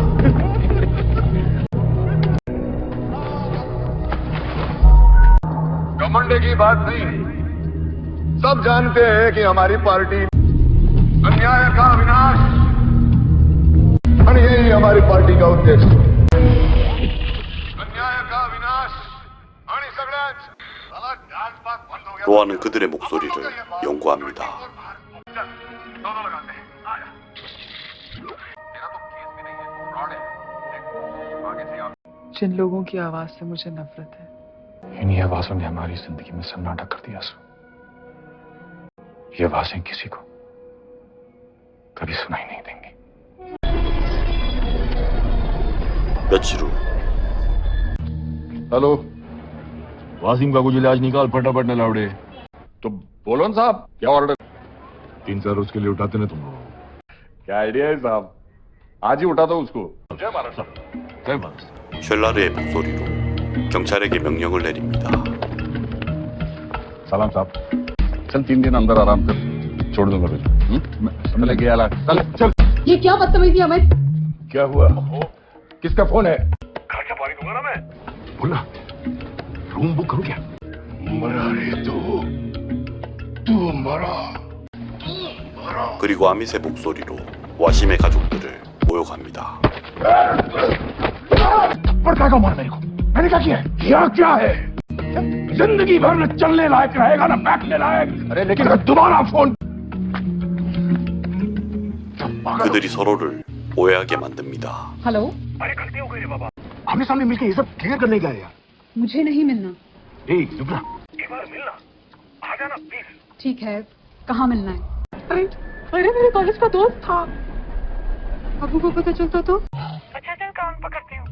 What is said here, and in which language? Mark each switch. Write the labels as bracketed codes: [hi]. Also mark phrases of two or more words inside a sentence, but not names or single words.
[hi] घमंड की बात नहीं, सब जानते हैं कि हमारी पार्टी अन्याय का विनाश, और यही हमारी पार्टी का उद्देश्य। [ko] 로아는 그들의 목소리를 연구합니다. [hi] जिन लोगों की आवाज से मुझे नफरत है, इन्हीं आवाजों ने हमारी जिंदगी में सन्नाटा कर दिया। सो ये आवाजें किसी को कभी सुनाई नहीं देंगी। [ko] 며칠 후 [hi] हेलो, वासिम का कुछ इलाज निकाल फटाफट नलावड़े। तो बोलो ना साहब, क्या ऑर्डर? 3-4 रोज के लिए उठाते ना तुम लोग। क्या आइडिया है साहब? आज ही उठा दो उसको. [ko] 쉘라르의 목소리로 경찰에게 명령을 내립니다. [hi] सलाम साहब. चल 3 दिन अंदर आराम कर. छोड़ दूंगा तुझे. चले गया ला. चल चल. ये क्या बदतमीजी अमित? क्या हुआ? किसका फोन है? घर का पानी दूंगा ना मैं. बोला रूम बुक करूं क्या? मरा रे तू मरा. [ko] 그리고 아밋의 목소리로 와심의 가족들을 모욕합니다. [hi] पड़ता का मार मेरे को. मैंने क्या किया है? क्या है? जिंदगी भर न चलने लायक रहेगा ना बैठने लायक. अरे लेकिन दोबारा फोन. [ko] 그들이 서로를 오해하게 만듭니다. [hi] हेलो, अरे गलती हो गई रे बाबा. आमने सामने मिलके ये सब क्लियर करने गए यार. मुझे नहीं मिलना. ए जुबरा एक बार मिलना. आ जाना प्लीज. ठीक है, कहाँ मिलना है? अरे अरे मेरे कॉलेज का दोस्त था. अबू को पता चलता तो? अच्छा चल कान पकड़ती हूँ.